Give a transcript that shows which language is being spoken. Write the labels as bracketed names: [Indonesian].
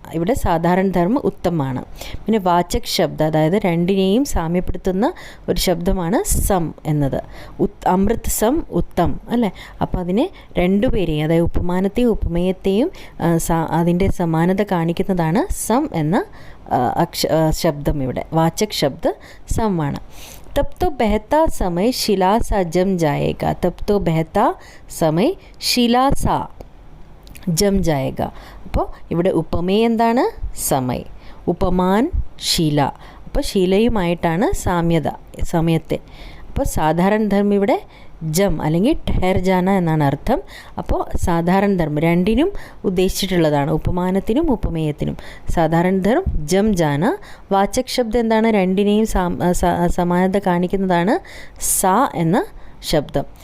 [Malayalam] ഇവിടെ സാധാരണ ധർമ്മം ഉത്തമാണ്. പിന്നെ വാചക് ശബ്ദ, അതായത് രണ്ടിനെയും സാമ്യപ്പെടുത്തുന്ന ഒരു ശബ്ദമാണ് സം എന്നത്. അമൃത് സം ഉത്തം അല്ലേ. അപ്പോൾ അതിനെ രണ്ടുപേരെയും, അതായത് ഉപമാനത്തെയും ഉപമേയത്തെയും അതിൻ്റെ സമാനത കാണിക്കുന്നതാണ് സം എന്ന ശബ്ദം. ഇവിടെ വാചക് ശബ്ദ സം ആണ്. [Hindi] तब तो बहता समय शिला सा जम जाएगा. तब तो बहता समय शिला सा जम जाएगा. [Malayalam] അപ്പോൾ ഇവിടെ ഉപമേയ് എന്താണ്? സമയ്, ഉപമാൻ ശീല. അപ്പോൾ ശീലയുമായിട്ടാണ് സാമ്യത, സമയത്തെ. അപ്പോൾ സാധാരണ ധർമ്മം ഇവിടെ ജം അല്ലെങ്കിൽ ഠഹർ ജാന എന്നാണ് അർത്ഥം. അപ്പോൾ സാധാരണ ധർമ്മം രണ്ടിനും ഉദ്ദേശിച്ചിട്ടുള്ളതാണ്, ഉപമാനത്തിനും ഉപമേയത്തിനും. സാധാരണ ധർമ്മം ജം ജാന. വാചക് ശബ്ദം എന്താണ്? രണ്ടിനെയും സമാനത കാണിക്കുന്നതാണ് സാ എന്ന ശബ്ദം.